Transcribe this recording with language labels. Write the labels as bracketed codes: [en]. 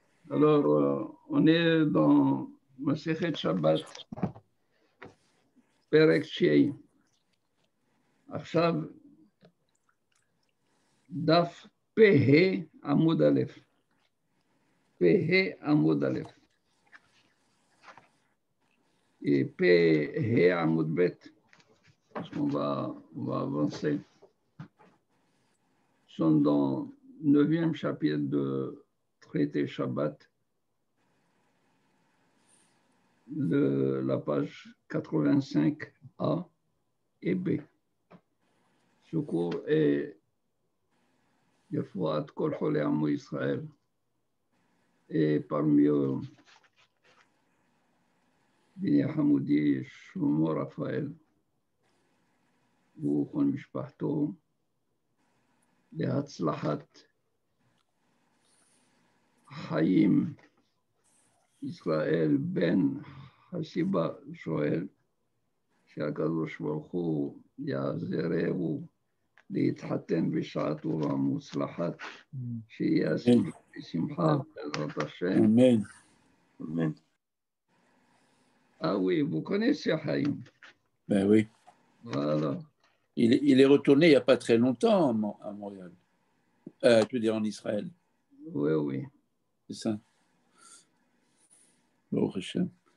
[fr] Alors, on est dans Masechet Shabbat, Perek Shei. [he] עכשיו, דף פ"ה עמוד א', פ"ה עמוד א', פ"ה עמוד ב', [fr] parce qu'on va avancer. Nous sommes dans le 9e chapitre de Traité Shabbat, la page 85A et B. Ce cours est [he] Yefouat Kol Cholei Amo Israël, [fr] et parmi eux [he] Bini Hamoudi, Shlomo Raphaël, וכל משפחתו להצלחת חיים ישראל בן הסיבה שואל שהקדוש ברוך הוא יעזרהו להתחתן בשעה טובה מוצלחת, שיהיה שמחה בעזרת השם. [fr] Amen. Amen. Ah oui, vous connaissez Haïm. Ben oui. Voilà. Il est retourné il n'y a pas très longtemps à Montréal. Je veux dire en Israël. Oui, oui. C'est ça. [he] Baruch Hashem.